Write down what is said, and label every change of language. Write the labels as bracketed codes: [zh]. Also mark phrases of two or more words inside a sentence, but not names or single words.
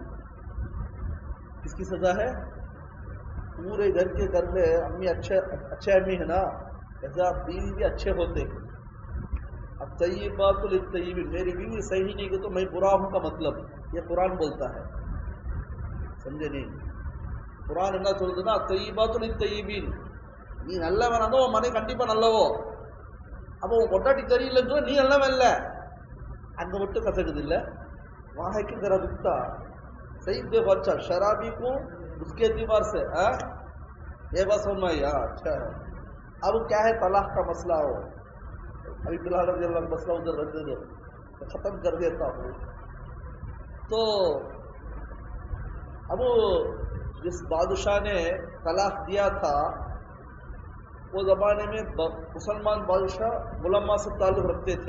[ur] کس کی سزا ہے پورے گھر کے گھر میں امی اچھے امی ہے نا ایسا بیوی بھی اچھے ہوتے ہیں. اب [ar] طیبات للطیبین [ur] میری بیوی صحیح نہیں کہ تو میں برا ہوں کا مطلب یہ قرآن بولتا ہے. سمجھے نہیں قرآن [ta] என்ன சொல்லுதுன்னா [ar] طیبات للطیبین [ta] நீ நல்லவன் அந்த உன் மனை கண்டிப்பா நல்லவோ அப்போ உன் பொட்டாட்டி சரியில்லைன்னு சொல்ல நீ நல்லவன் இல்லை அங்க மட்டும் கசக்குது இல்லை [ur] وہاں کی ذرا رکتا سہی دیکھو. اچھا شرابی کو اس کے اعتبار سے یہ بات سمجھ میں آئی. اچھا ہے. اب کیا ہے طلاق کا مسئلہ ہو ابھی بلال [ar] رضی اللہ [ur] کا مسئلہ ادھر رکھ دے تو ختم کر دیتا ہوں. تو اب جس بادشاہ نے طلاق دیا تھا وہ زمانے میں مسلمان بادشاہ علما سے تعلق رکھتے تھے.